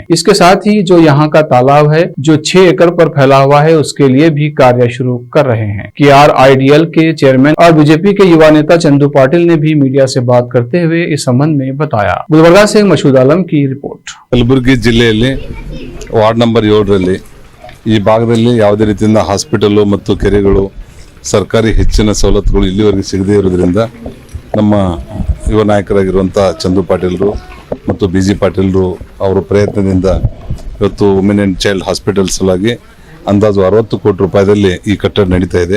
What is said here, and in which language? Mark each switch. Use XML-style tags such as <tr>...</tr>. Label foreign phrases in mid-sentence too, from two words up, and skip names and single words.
<hi>इसके साथ ही जो यहाँ का तालाब है जो 6 एकड़ पर फैला हुआ है, उसके लिए भी कार्य शुरू कर रहे हैं। KRIDL के चेयरमैन और बीजेपी के युवा नेता चंदू पाटिल ने भी मीडिया से बात करते हुए इस संबंध में बताया। गुलबर्गा से मसूद आलम की रिपोर्ट।</hi> <kn>ಕಲಬುರ್ಗಿ ಜಿಲ್ಲೆಯಲ್ಲಿ</kn> <en>ward number</en> <kn>7ರಲ್ಲಿ ಈ ಭಾಗದಲ್ಲಿ ಯಾವುದೇ ರೀತಿಯಿಂದ ಹಾಸ್ಪಿಟಲ್ ಮತ್ತು ಕೆರೆಗಳು ಸರ್ಕಾರಿ ಹೆಚ್ಚಿನ ಸವಲತ್ತುಗಳು ಇಲ್ಲಿವರೆಗೆ ಸಿಗದೇ ಇರೋದ್ರಿಂದ ನಮ್ಮ ಯುವ ನಾಯಕರಾಗಿರುವಂಥ ಚಂದು ಪಾಟೀಲ್ರು ಮತ್ತು BG ಪಾಟೀಲ್ರು ಅವರ ಪ್ರಯತ್ನದಿಂದ ಇವತ್ತು</kn> <en>women and child hospital</en> <kn>ಸಲುವಾಗಿ ಅಂದಾಜು 60 ಕೋಟಿ ರೂಪಾಯಿದಲ್ಲಿ ಈ ಕಟ್ಟಡ ನಡೀತಾ ಇದೆ।</kn>